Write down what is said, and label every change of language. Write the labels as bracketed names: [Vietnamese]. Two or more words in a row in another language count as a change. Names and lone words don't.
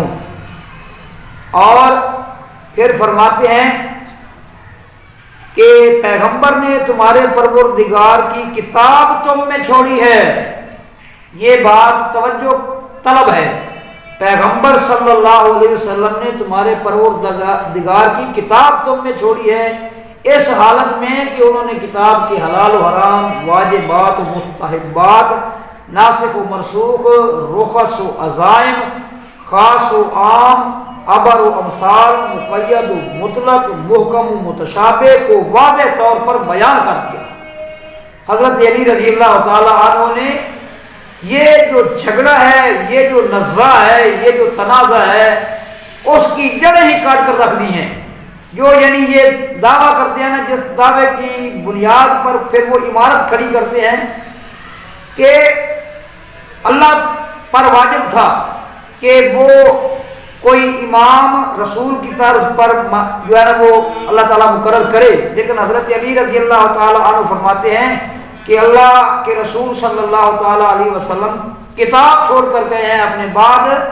[Urdu] اور پھر فرماتے ہیں کہ پیغمبر نے تمہارے پروردگار کی کتاب تم میں چھوڑی ہے۔ یہ بات توجہ طلب ہے، پیغمبر [Arabic] صلی اللہ علیہ وسلم [Urdu] نے تمہارے پروردگار کی کتاب تم میں چھوڑی ہے، اس حالت میں کہ انہوں نے کتاب کے حلال و حرام، واجبات و مستحبات، ناسخ و منسوخ، رخص و عزائم، خاص و عام، ابر و امثال، مقید و مطلق، محکم و متشابہ کو واضح طور پر بیان کر دیا۔ حضرت علی [Arabic] رضی اللہ تعالی عنہ [Urdu] نے یہ جو جھگڑا ہے، یہ جو نزاع ہے، یہ جو تنازع ہے، اس کی جڑیں ہی کاٹ کر رکھ دی ہیں۔ جو یعنی یہ دعویٰ کرتے ہیں نا، جس دعوے کی بنیاد پر پھر وہ عمارت کھڑی کرتے ہیں کہ اللہ پر واجب تھا کہ وہ کوئی امام رسول کی طرز پر جو ہے نا وہ اللہ تعالیٰ مقرر کرے، لیکن حضرت علی [Arabic] رضی اللہ تعالیٰ عنہ [Urdu] فرماتے ہیں کہ اللہ کے رسول [Arabic] صلی اللہ تعالیٰ علیہ وسلم [Urdu] کتاب چھوڑ کر گئے ہیں اپنے بعد،